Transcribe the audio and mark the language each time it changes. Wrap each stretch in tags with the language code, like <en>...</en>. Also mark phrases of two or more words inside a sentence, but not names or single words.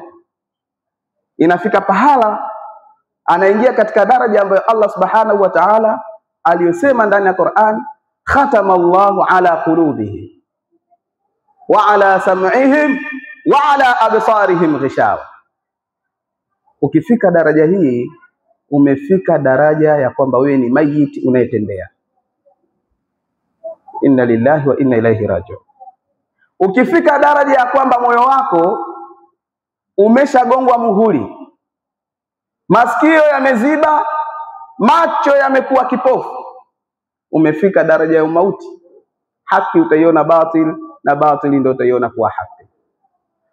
<sw>Inafika pahala anaingia katika daraja ambayo Allah</sw> <ar>سبحانه وتعالى</ar> <sw>aliyosema ndani ya Qur'an,</sw> <ar>ختم الله على قلوبهم وعلى سمعهم وعلى أبصارهم غشاوة.</ar> <sw>Ukifika daraja hii, umefika daraja ya kwamba wewe ni mayiti unayetembea.</sw> <ar>إنا لله وإنا إليه راجعون.</ar> <sw>Ukifika daraja ya kwamba moyo wako umeshagongwa muhuri, masikio yameziba, macho yamekuwa kipofu, umefika daraja ya umauti. Haki utaiona batil na batili ndio utaiona kuwa haki.</sw>